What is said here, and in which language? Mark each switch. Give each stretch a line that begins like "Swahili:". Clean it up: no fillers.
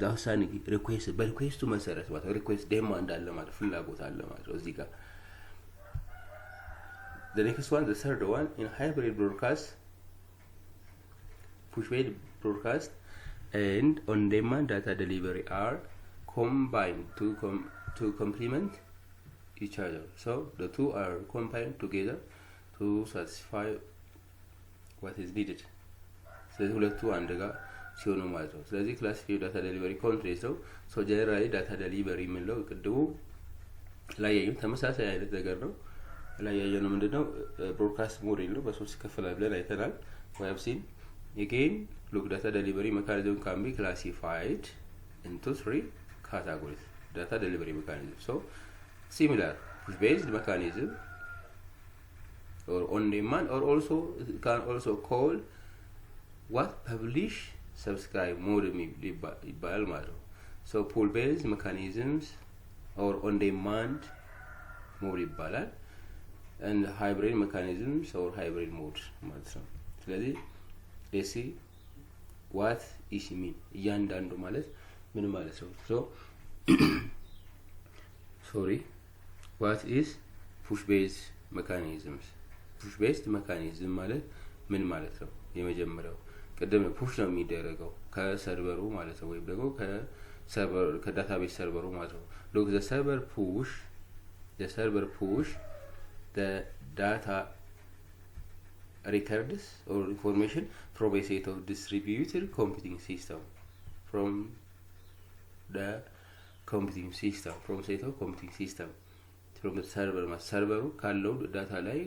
English: the outstanding request
Amharic: በሪኩዌስቱ መሰረት ማለት ሪኩዌስት ዴማንድ አለ ማለት ፍላጎት አለ ማለት እዚህ ጋር።
English: the next one, the third one, in hybrid broadcast push based broadcast and on demand data delivery are combined to complement each other. so the two are combined together to satisfy what is needed.
Amharic: ስለዚህ ሁለቱ አንድ ጋር ሲሆኑ ማለት ነው። ስለዚህ ክላሲፊኬሽን ዳታ ዴሊቨሪ ኮንትሬስ ነው። ሶ ጀነራሊ ዳታ ዴሊቨሪ የምንለው ቅድሙ ላይ ያየው ተመሳሳይ አይነት ነገር ነው። ላይ ያየነው ምንድነው ብሮድካስት ሞዴል ነው። በሶስት ይከፈላል ብለን አይተናል።
English: we have seen again look data delivery mechanism can be classified into three categories. data delivery mechanism, so similar push based mechanism or on demand, or also can also call what publish subscribe mode
Amharic: ይባላል ማለት ነው።
English: so pull based mechanisms or on demand mode ይባላል and hybrid mechanisms or hybrid mode
Amharic: ማለት ነው። ስለዚህ
English: let's see what is mean
Amharic: እያንዳንዱ ማለት ምን ማለት ነው።
English: so sorry, what is push based mechanisms?
Amharic: push based mechanism ማለት ምን ማለት ነው? የመጀመሪያው ቀደም ፑሽ ነው የሚደረገው ከሰርቨሩ ማለት ነው፣ ወይም ደግሞ ከሰርቨር ከዳታቤዝ ሰርቨሩ ማለት ነው።
English: look, the server push the data records or information from a set of distributed computing system from the computing system from set of computing system from the server server
Amharic: ካለው ዳታ